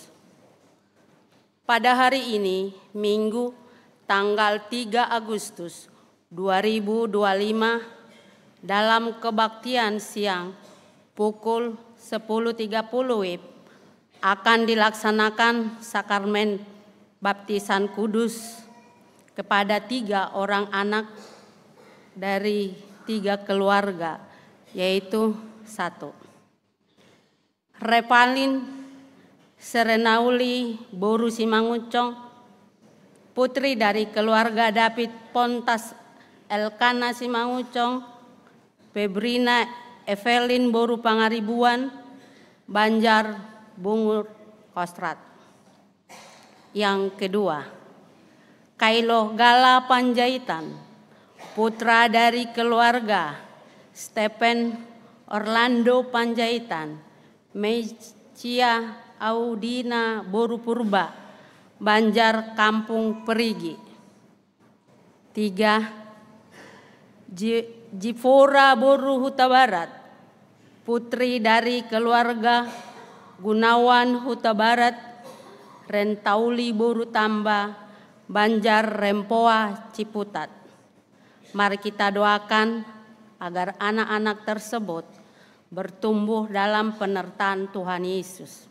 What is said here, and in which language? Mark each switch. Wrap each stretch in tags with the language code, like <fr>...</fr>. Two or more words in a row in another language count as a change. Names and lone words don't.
<id>Pada hari ini, Minggu tanggal 3 Agustus 2025, dalam kebaktian siang pukul 10.30 WIB akan dilaksanakan sakramen baptisan kudus kepada 3 orang anak dari 3 keluarga, yaitu 1. Revalin Serenauli Boru Simanguncong, putri dari keluarga David Pontas Elkana Simanguncong, Febrina Evelyn Boru Pangaribuan, Banjar Bungur Kostrat. Yang kedua, Kailo Gala Panjaitan, putra dari keluarga Stephen Orlando Panjaitan, Mecia Audina Boru Purba, Banjar Kampung Perigi. 3. Jifora Boru Huta Barat, putri dari keluarga Gunawan Huta Barat, Rentauli Boru Tamba, Banjar Rempoa Ciputat. Mari kita doakan agar anak-anak tersebut bertumbuh dalam penyertaan Tuhan Yesus.</id>